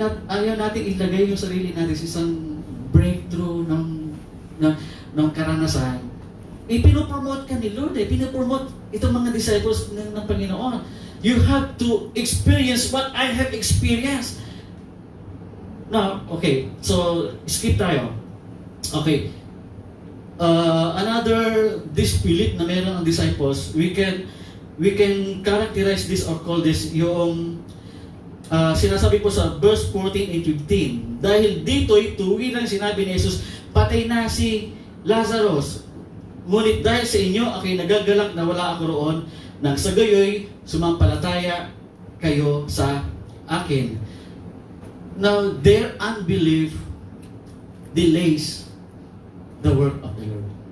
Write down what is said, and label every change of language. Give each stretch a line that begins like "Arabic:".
Filipino: Ayaw natin ilagay yung sarili natin sa isang breakthrough ng karanasan. Pinopromote ka ni Lord pinopromote itong mga disciples ng Panginoon.
English: You have to experience what I have experienced. Now, okay, so skip tayo. Okay. Another disbelief
Filipino: na meron ang
English: disciples, we can characterize this or call this
Filipino: yung sinasabi po sa
English: verse 14 and 15.
Filipino: Dahil dito'y tuwirang sinabi ni Jesus, patay na si Lazarus. Ngunit dahil sa inyo, ako'y nagagalak na wala ako roon, nang sa gayoy, sumampalataya kayo sa akin.
English: Now, their unbelief delays the work of the Lord.